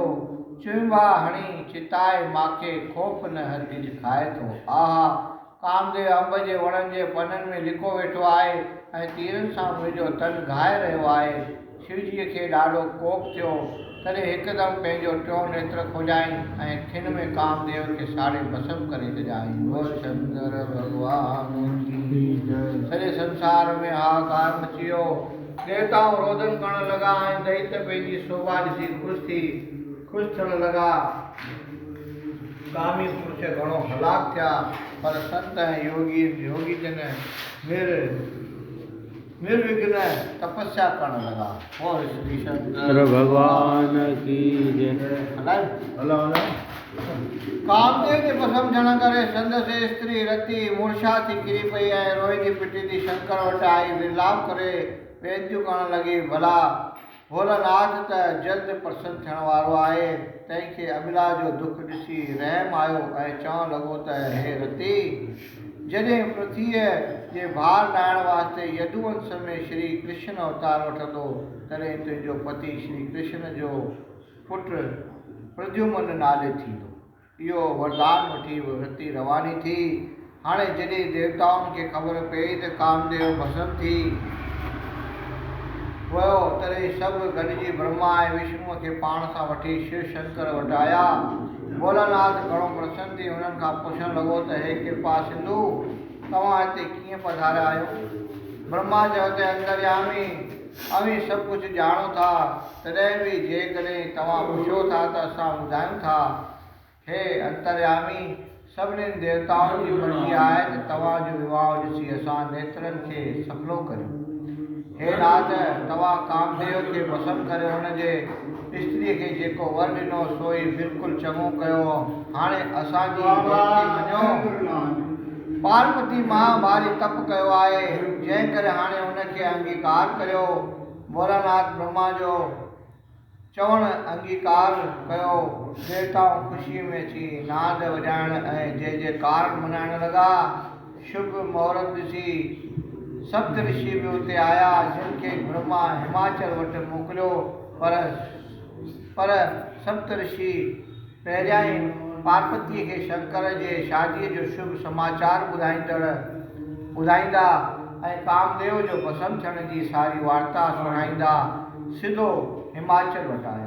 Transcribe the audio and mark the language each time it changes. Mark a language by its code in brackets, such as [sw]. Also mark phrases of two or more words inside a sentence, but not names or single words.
[sd] चुंबा हणी चिताए माखे खौफ़ न हरगिज़ खाए थो। आहा, कामदेव अंब जे वणनि जे पननि में लिको वेठो आहे ऐं तीरनि सां मुंहिंजो तन घाए रहियो आहे। शिवजीअ खे ॾाढो कोप थियो। तॾहिं हिकदमि पंहिंजो टियों नेत्र खोलियाईं ऐं खिन में कामदेव खे साड़े भस्म करे छॾियाईं। [hi] बोल शंकर भगवान की जय। [sd] सॼे संसार में हाहाकार मची वियो। देवताऊं रोदन करण लॻा ऐं दैत्य पंहिंजी शोभा ॾिसी ख़ुशि थियण लॻा। कामी पुरुष घणो हलाक थिया, पर संत ऐं योगी जन निर्विघ्न तपस्या करण लॻा। [hi] बोल श्री शंकर भगवान की जय। [sd] कामदेव जे भस्म थियण करे संदसि स्त्री रति मूर्छा थी किरी पई ऐं रोईंदी पिटींदी शंकर वटि आई। विलाप करे वेनतियूं करण लॻी, भला भोलानाथ त जल्द प्रसन्न थियण वारो आहे। तंहिंखे अबिला जो दुख ॾिसी रहम आयो ऐं चवण लॻो त हे रति, जॾहिं पृथ्वीअ जे भार ॾाइण वास्ते यदुवंश में श्री कृष्ण अवतार वठंदो, तॾहिं तुंहिंजो पति श्री कृष्ण जो पुटु प्रद्युम्न नाले थींदो। इहो वरदान वठी रति रवानी थी। हाणे जॾहिं देवताउनि खे ख़बर पई त कामदेव भस्म थी वियो तॾहिं सभु गॾिजी ब्रह्मा ऐं विष्णुअ खे पाण सां वठी शिव शंकर वटि आया। भोलानाथ घणो प्रसन्न थी हुननि खां पुछणु लॻो त हे कृपा सिंधु तव्हां हिते कीअं पधारिया आहियो। ब्रह्मा चयो त अंतर्यामी अवी सभु कुझु ॼाणो था, तॾहिं बि जेकॾहिं तव्हां पुछो था त असां ॿुधायूं था। हे अंतर्यामी सभिनीनि देवताउनि जी मर्ज़ी आहे त तव्हांजो विवाह ॾिसी असां नेत्रनि खे सफलो करियूं। हे नाथ तव्हां कामदेव खे पसंदि करे हुनजे स्त्रीअ खे जेको वर ॾिनो सोई बिल्कुलु चङो कयो। हाणे असांजी बेनती मञो। पार्वती मां भारी तप कयो आहे, जंहिं करे हाणे हुनखे अंगीकार करियो। भोलानाथ ब्रह्मा जो चवण अंगीकार कयो। देवताऊं ख़ुशी में अची नाद वॼाइण ऐं जय जयकार मनाइण लॻा। शुभ मुहूर्त ॾिसी सप्त ऋषि बि उते आया, जिन खे ब्रह्मा हिमाचल वटि मोकिलियो। पर सप्त ऋषि पहिरियां ई पार्वतीअ खे शंकर जे शादीअ जो शुभ समाचार ॿुधाईंदा ऐं कामदेव जो पसंदि थियण जी सारी वार्ता सुणाईंदा सिधो हिमाचल वटि आया।